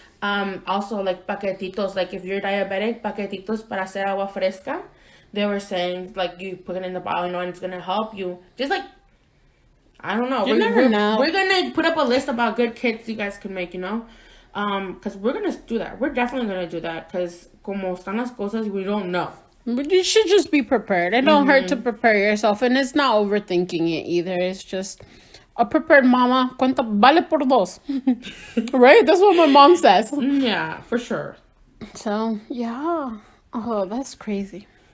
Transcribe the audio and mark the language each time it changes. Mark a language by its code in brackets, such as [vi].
[en] Also like paquetitos, like if you're diabetic, [es] paquetitos para hacer agua fresca. [en] They were saying like you put it in the bottle, you know, and it's gonna help you. Just like, I don't know. You never know. We're gonna put up a list about good kits you guys can make, you know. Because we're gonna do that. We're definitely gonna do that. Because [es] como están las cosas, [en] we don't know. But you should just be prepared. It don't hurt to prepare yourself, and it's not overthinking it either. It's just a prepared mama. [es] Cuenta vale por dos, [en] right? That's what my mom says. Yeah, for sure. So yeah. Oh, that's crazy.